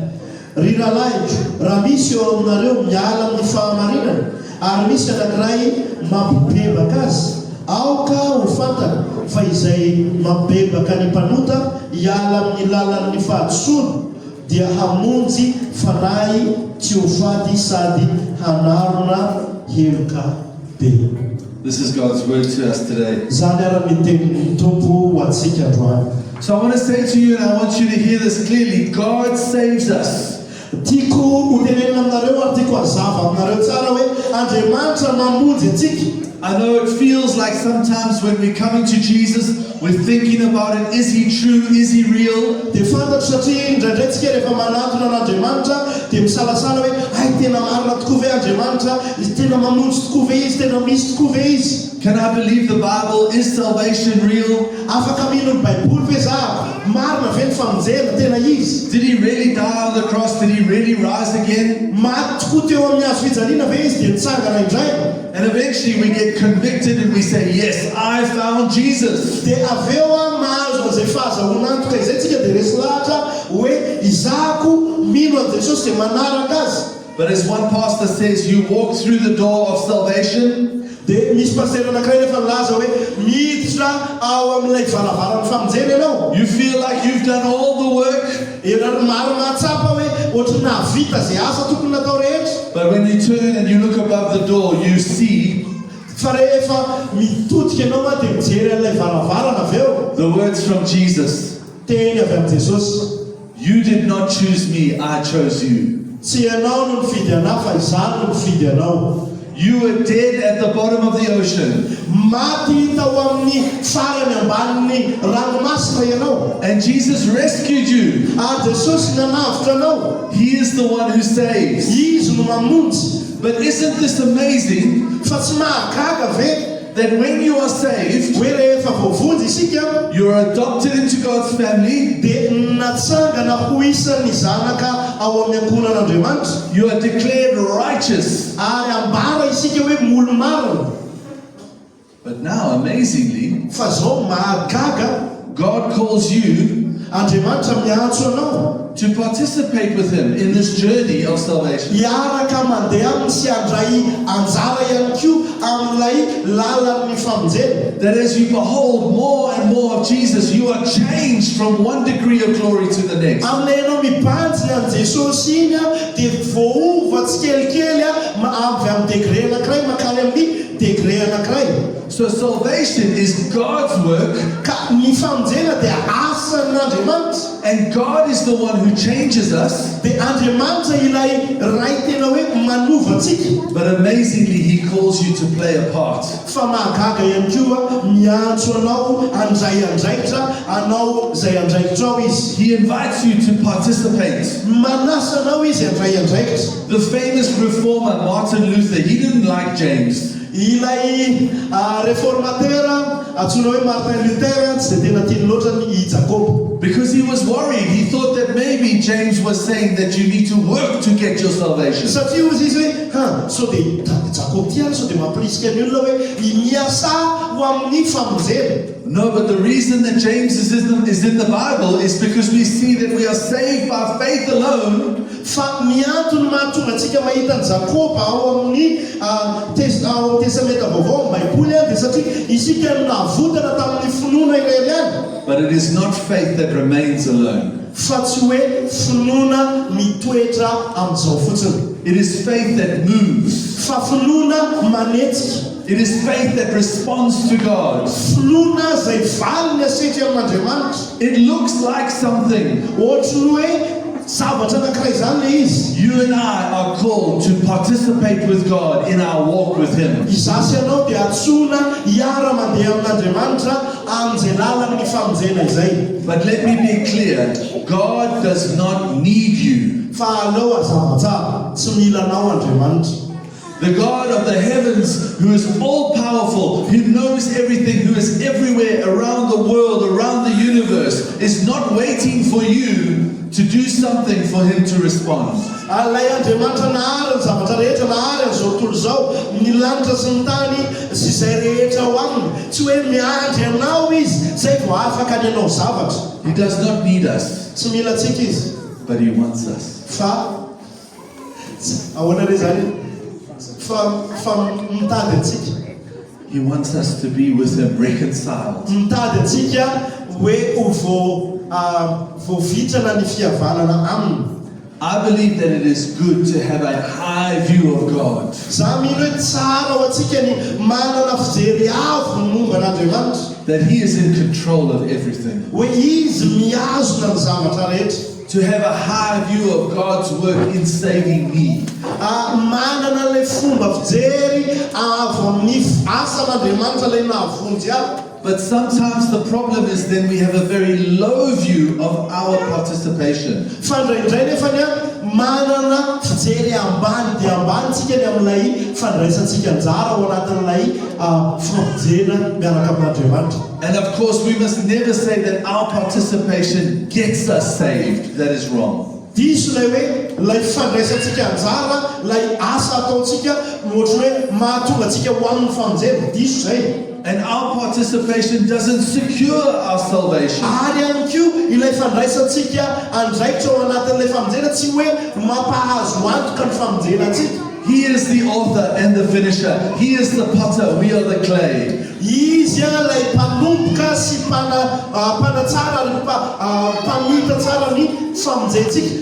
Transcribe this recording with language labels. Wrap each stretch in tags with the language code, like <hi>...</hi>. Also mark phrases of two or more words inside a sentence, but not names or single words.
<mg>Ry ralaiko, raha misy eo aminareo miala amin'ny fahamarinana, ary misy anankiray mampibebaka azy, aoka ho fantana fa izay mampibebaka ny mpanota hiala amin'ny lalan'ny fahadisoana dia hamonjy fanahy tsy ho fady sady hanarona heloka be.</mg> <en>This is God's word to us today.</en> <mg>Zany ara-mitenin'ny Tompo ho antsika androany.</mg> <en>So I want to say to you, and I want you to hear this clearly, God saves us.</en> <mg>Tiako ho tenenina aminareo ary tiako hazava aminareo tsara hoe Andriamanitra mamonjy antsika.</mg> <en>I know it feels like sometimes when we're coming to Jesus, we're thinking about it. Is he true? Is he real?</en> <mg>Dia fantatro satria indraindray tsika rehefa manatona n'Andriamanitra dia misalasala hoe ay tena marina tokoa ve Andriamanitra, izy tena mamonjy tokoa ve izy, tena misy tokoa ve izy.</mg> <en>Can I believe the Bible? Is salvation real?</en> <mg>Afaka mino ny Baiboly ve zaho? Marina ve ny famonjena tena izy?</mg> <en>Did he really die on the cross? Did he really rise again?</en> <mg>Maty tokoa teo amin'ny hazo fijaliana ve izy dia nitsangana indray?</mg> <en>And eventually we get convicted and we say, yes, I found Jesus.</en> <mg>Dia aveo mahazo an'izay fahazahoana antoka izay tsika dia resy lahatra hoe izahako mino an' Jesosy dia manaraka azy.</mg> <en>But as one pastor says, you walk through the door of salvation,</en> <mg>dia misy pasteur anankiray nefa milaza hoe miditra ao amin'ilay varavaran'ny famonjena ianao.</mg> <en>you feel like you've done all the work.</en> <mg>Ary maro mahatsapa hoe ohatry nahavita zay asa tokony natao rehetra.</mg> <en>But when you turn and you look above the door, you see</en> <mg>Fa rehefa mitodika ianao dia mijery an'ilay varavarana aveo.</mg> <en>the words from Jesus.</en> <mg>Teny avy amin'i Jesosy.</mg> <en>You did not choose me, I chose you.</en> <mg>Tsy ianao no nifidy anahy fa izaho no nifidy anao.</mg> <en>You were dead at the bottom of the ocean.</en> <mg>Maty tao amin'ny farany ambanin'ny ranomasina ianao.</mg> <en>And Jesus rescued you.</en> <mg>Ary Jesosy nanavitra anao.</mg> <en>He is the one who saves.</en> <mg>Izy no mamonjy.</mg> <en>But isn't this amazing</en> <mg>Fa tsy mahagaga ve</mg> <en>that when you are saved,</en> <mg>hoe rehefa voavonjy isika</mg> <en>you're adopted into God's family,</en> <mg>dia natsangana ho isan'ny zanaka ao amin'ny ankohonan'Andriamanitra,</mg> <en>you are declared righteous.</en> <mg>ary ambara isika hoe molo marina.</mg> <en>But now, amazingly,</en> <mg>Fa zao mahagaga,</mg> <en>God calls you</en> <mg>Andriamanitra miantso anao</mg> <en>to participate with Him in this journey of salvation.</en> <mg>hiaraka mandeha aminy sy handray anjara ihany koa amin'ilay lalan'ny famonjena.</mg> <en>That as you behold more and more of Jesus, you are changed from one degree of glory to the next.</en> <mg>Amin'ilay ianao mibanjina an' Jesosy iny dia voova tsikelikely avy amin'ny degré anankiray makany amin'ny degré anankiray.</mg> <en>So salvation is God's work,</en> <mg>Ka ny famonjena dia asan'Andriamanitra.</mg> <en>and God is the one who changes us.</en> <mg>Dia Andriamanitra ilay ray tena hoe manova antsika.</mg> <en>But amazingly, He calls you to play a part.</en> <mg>Fa mahagaga ihany koa miantso anao andray andraikitra, anao zay andraikitra ao izy.</mg> <en>He invites you to participate.</en> <mg>Manasa anao izy andray andraikitra.</mg> <en>The famous reformer Martin Luther, he didn't like James.</en> <mg>Ilay réformateur antsoina hoe Martin Luther tsy dia tena tiany loatra ny Jakoba.</mg> <en>Because he was worried James was saying that you need to work to get your salvation.</en> <mg>Satria ozy izy hoe so dia Jakoba ty so dia mampirisika ny olona hoe miasa ho amin'ny famonjena.</mg> <en>No, but the reason that James is in the Bible is because we see that we are saved by faith alone.</en> <mg>Fa miantony mahatonga antsika mahita ny Jakoba ao amin'ny testamenta vaovao Baiboly dia satria isika nahavotana tamin'ny finoana irery ihany.</mg> <en>But it is not faith that remains alone.</en> <mg>Fa tsy hoe finoana mitoetra amin'izao fotsiny.</mg> <en>It is faith that moves.</en> <mg>Fa finoana manetsika.</mg> <en>It is faith that responds to God.</en> <mg>Finoana izay valy ny asetry amin'Andriamanitra.</mg> <en>It looks like something.</en> <mg>Ohatry ny hoe zavatra anankiray izany le izy.</mg> <en>You and I are called to participate with God in our walk with Him.</en> <mg>Izasy ianao dia atsoina hiara mandeha amin'Andriamanitra amin'izay lalany famonjena izay.</mg> <en>But let me be clear, God does not need you.</en> <mg>Fa aleo azava tsara, tsy mila anao Andriamanitra.</mg> <en>The God of the heavens, who is all-powerful, who knows everything, who is everywhere around the world, around the universe, is not waiting for you to do something for Him to respond.</en> <mg>Alay Andriamanitra nahary ny zavatra rehetra nahary amin'izao tontolo izao, ny lanitra sy ny tany sy izay rehetra ho aminy. Tsy hoe miandry anao izy, zay vao afaka ny anao zavatra.</mg> <en>He does not need us,</en> <mg>Tsy mila antsika izy.</mg> <en>but He wants us.</en> <mg>Fa ahoana re zany? Fa mitady antsika.</mg> <en>He wants us to be with Him, reconciled.</en> <mg>Mitady antsika hoe ho voavitrana ny fihavanana aminy.</mg> <en>I believe that it is good to have a high view of God.</en> <mg>Za mino hoe tsara ho antsika ny manana fijery avo momba an'Andriamanitra.</mg> <en>That He is in control of everything.</en> <mg>Hoe izy mihazona ny zavatra rehetra.</mg> <en>To have a high view of God's work in saving me.</en> <mg>Manana le fomba fijery avo amin'ny asan'Andriamanitra le nahavonjy ahy.</mg> <en>But sometimes the problem is then we have a very low view of our participation.</en> <mg>Fa indraindray nefany manana fijery ambany dia ambanitsika ny amin'ilay fandraisantsika anjara ao anatin'ilay famonjena miaraka amin'Andriamanitra.</mg> <en>And of course we must never say that our participation gets us saved. That is wrong.</en> <mg>Diso lay hoe lay fandraisantsika anjara, lay asa ataontsika ohatra hoe mahatonga antsika ho amin'ny famonjena. Diso zay.</mg> <en>And our participation doesn't secure our salvation.</en> <mg>Ary ihany koa ilay fandraisantsika andraikitra ao anatin'ilay famonjena tsy hoe mampahazo antoka ny famonjena antsika.</mg> <en>He is the author and the finisher. He is the potter, we are the clay.</en> <mg>Izy lay mpanomboka sy mpanatsara ary mpamita tsara ny famonjentsika.</mg>